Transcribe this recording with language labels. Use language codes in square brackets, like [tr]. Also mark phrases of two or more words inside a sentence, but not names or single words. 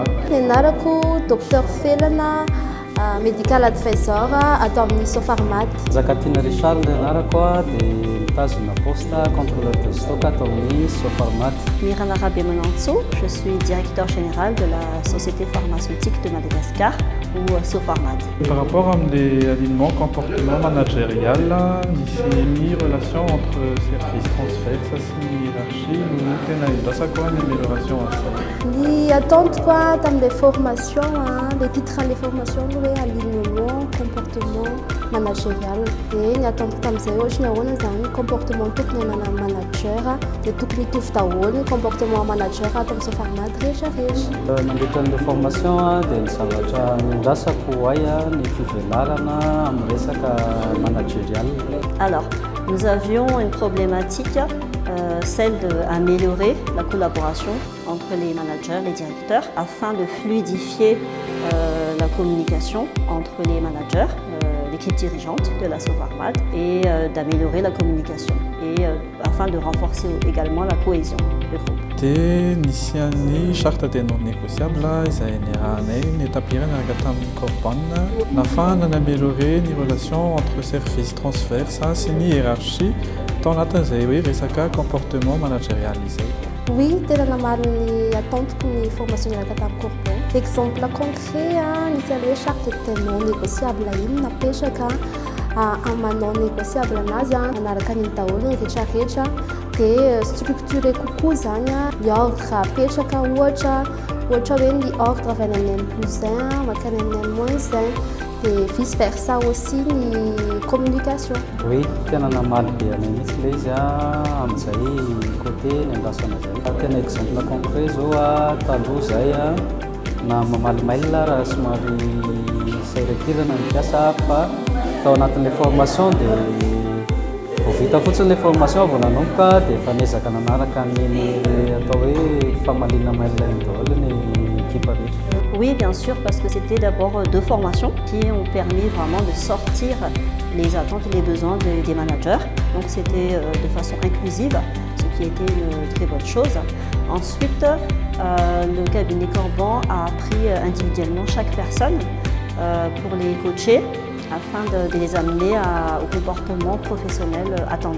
[mg] Nianarako docteur Felana, [en] medical advisor [mg] atao amin'ny Sofarmat. Zakatina Richard nianarako dia mitazona [fr] poste contrôleur de stock [mg] atao amin'ny Sofarmat. [fr] Mirana Rabé Menantso, je suis directeur général de la Société pharmaceutique de Madagascar ou Sofarmat. Par rapport à l'alignement comportement managérial, ici mis relation entre services transfert, ça c'est hiérarchie, nous avons une amélioration à ça. [mg] Ny ataontsika tamin'ilay formation, [fr] les titres des formations [mg] hoe [fr] alignement comportement managérial. [mg] Dia ny ataontsika tamin'izay ohatra ny ahoana zany comportement tokony anana manager dia tokony hitovy daholo ny [fr] comportement manager [mg] atao amin'ny Sofarmat rehetrarehetra. Nandritran'ilay formation dia ny zavatra nondrasako ay ny fivelarana amin'ny resaka managérial. [fr] Alors, nous avions une problématique, celle d'améliorer la collaboration entre les managers, les directeurs, afin de fluidifier la communication entre les managers, l'équipe dirigeante de la Sofarmat, et d'améliorer la communication, et afin de renforcer également la cohésion du groupe. [mg] Dia nisy an'ny [fr] charte ténor négociable [mg] izay niarahanay niétablir niaraka tamin'ny Corban afahana naméliorer ny [fr] relation entre service transverse [mg] sy ny hiérarchie tao anatin'izay hoe resaka [fr] comportement managérial [mg] izay. Oui, tena namaro ny ataontsika ny formation niaraka tamin'ny corpo. [fr] Exemple concret, [mg] nisy an'ilay hoe [fr] charte ténor négociable [mg] iny napetraka amanao négociable anazy manaraka ny daholo ny rehetrarehetra dia structuré kokoa zany ny ordre apetraka ohatra hoe ny ordre avy any N+1 makany any N-1 dia [fr] vice versa aussi [mg] ny communication. Oui, tena namaly be anay mihitsy ilay izy amin'izay côté ny andasana zay. Tena [fr] exemple concret [mg] zao taloha zay na mamaly mail raha somary sairakirana ny mpiasa fa tao anatin'ilay formation dia vao vita fotsiny ilay formation vao nanomboka dia efa niezaka nanaraka ny atao hoe famalina mail iny daholo ny équipe rehetra. [fr] Oui, bien sûr, parce que c'était d'abord deux formations qui ont permis vraiment de sortir les attentes et les besoins des managers. Donc c'était de façon inclusive, ce qui était une très bonne chose. Ensuite, le cabinet Corban a pris individuellement chaque personne pour les coacher afin de les amener au comportement professionnel attendu.